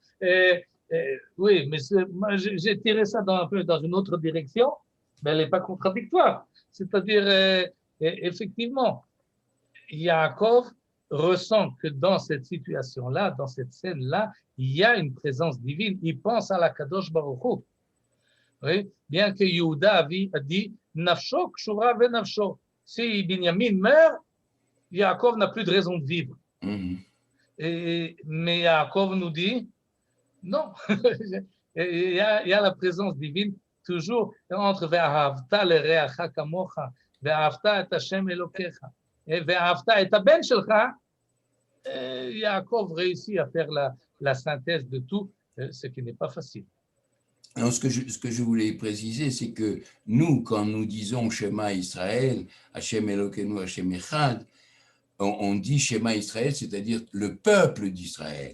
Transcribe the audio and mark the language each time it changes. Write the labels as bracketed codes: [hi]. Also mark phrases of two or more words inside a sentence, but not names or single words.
[fr] Oui, mais moi, j'ai tiré ça un peu dans une autre direction, mais elle n'est pas contradictoire. C'est-à-dire, effectivement, Yaakov ressent que dans cette situation-là, dans cette scène-là, il y a une présence divine. Il pense à la Kadosh Baruch Hu. Oui? Bien que Yehuda a dit [he] נפשו קשורה ונפשו. [fr] Si Binyamin meurt, Yaakov n'a plus de raison de vivre. Mais Yaakov nous dit non. Il y a la présence divine toujours entre [he] ואהבת לרעך כמוך, ואהבת את השם אלוקיך, [fr] et [he] ואהבת את בן שלך. [fr] Yaakov réussit à faire la synthèse de tout, ce qui n'est pas facile. Alors, ce que je voulais préciser, c'est que nous, quand nous disons [he] שמע ישראל, השם אלוקינו, השם אחד, [fr] on dit [he] שמע ישראל, [fr] c'est-à-dire le peuple d'Israël.